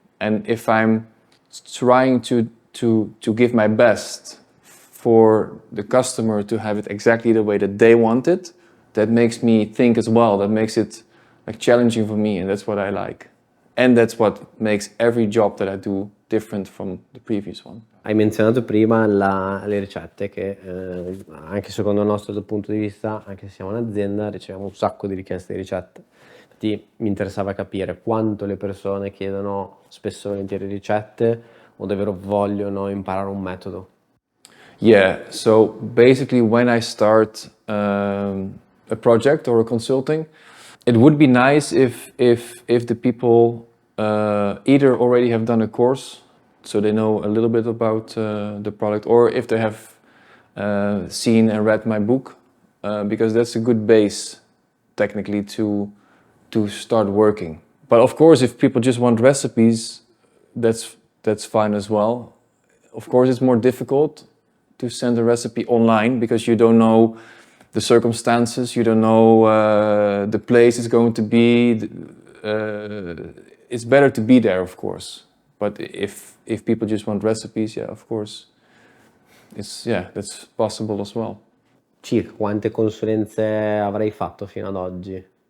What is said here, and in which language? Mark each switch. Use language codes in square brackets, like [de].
[en] And if I'm trying to give my best for the customer to have it exactly the way that they want it, that makes me think as well. That makes it like challenging for me, and that's what I like. And that's what makes every job that I do different from the previous one. [it] Hai menzionato prima le ricette, che anche secondo il nostro punto di vista, anche se siamo un'azienda, riceviamo un sacco di richieste di ricette. Infatti mi interessava capire quanto le persone chiedono spesso e volentieri ricette, o davvero vogliono imparare un metodo. [en] Yeah, so basically when I start a project or a consulting, it would be nice if the people either already have done a course so they know a little bit about the product, or if they have seen and read my book, because that's a good base technically to start working. But of course, if people just want recipes, that's fine as well. Of course, it's more difficult to send a recipe online because you don't know the circumstances, you don't know the place it's going to be. It's better to be there, of course. But if people just want recipes, yeah, of course, that's possible as well. [it] Circa quante consulenze avrai fatto fino ad oggi?